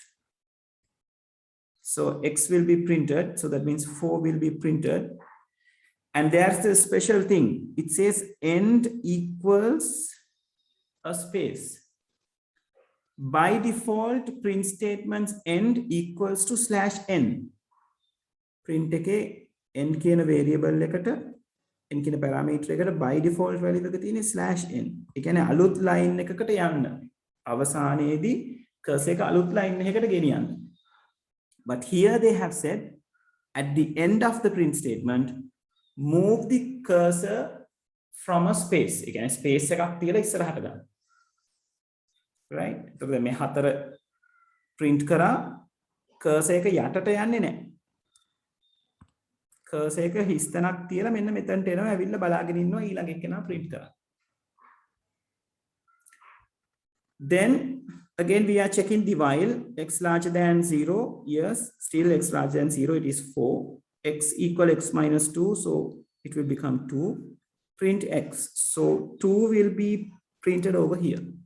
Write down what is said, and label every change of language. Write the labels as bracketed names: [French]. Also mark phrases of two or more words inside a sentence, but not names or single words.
[English] So x will be printed, so that means 4 will be printed. And there's the special thing. It says end equals a space. by default, print statements end equals to /n. [Sinhala] Print එක n කියන variable එකට n කියන parameter එකට [English] by default value [Sinhala] එක තියෙන්නේ /n. ඒ කියන්නේ අලුත් line එකකට යන්න. අවසානයේදී cursor එක අලුත් line එකකට ගෙනියන්න. [English] But here they have said at the end of the print statement, move the cursor from a space. [Sinhala] ඒ කියන්නේ space එකක් තියලා ඉස්සරහට ගන්න. Right? එතකොට මේ 4 print කරා cursor එක යටට යන්නේ නැහැ. cursor එක හිස්තනක් තියලා මෙන්න මෙතනට එනවා ඇවිල්ලා බලාගෙන ඉන්නවා ඊළඟ එකේනා print කරා. [English] Then again we are checking the while x larger than 0. Yes, still x larger than 0, it is 4. X equal x minus 2, so it will become 2. Print x, so 2 will be printed over here.